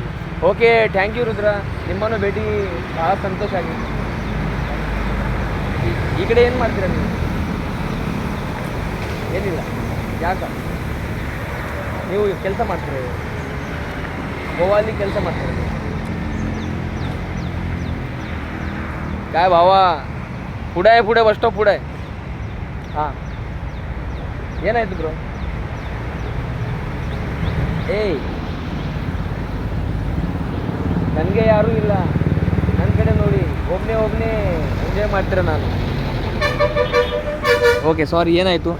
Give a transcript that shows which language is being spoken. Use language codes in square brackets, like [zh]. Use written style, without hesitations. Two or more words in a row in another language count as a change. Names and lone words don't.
[en] okay thank you [kn] ರುದ್ರ. ನಿಮ್ಮನ್ನು ಭೇಟಿ ಭಾಳ ಸಂತೋಷ ಆಗಿದೆ. ಈ ಕಡೆ ಏನು ಮಾಡ್ತೀರಾ ನೀವು? ಏನಿಲ್ಲ. ಯಾಕ ನೀವು ಕೆಲಸ ಮಾಡ್ತೀರಾ? ಗೋವಾಲಿ ಕೆಲಸ ಮಾಡ್ತೀರಾ? [mr] काय भावा पुढे आहे, पुढे बस स्टॉप पुढे आहे. [kn] हां ಏನಾಯ್ತು ಬ್ರೋ? ಏಯ್ ನನಗೆ ಯಾರೂ ಇಲ್ಲ, ನನ್ನ ಕಡೆ ನೋಡಿ. ಒಬ್ಬನೇ ಎಂಜಾಯ್ ಮಾಡ್ತೀರ ನಾನು. [en] okay sorry, [kn] ಏನಾಯಿತು?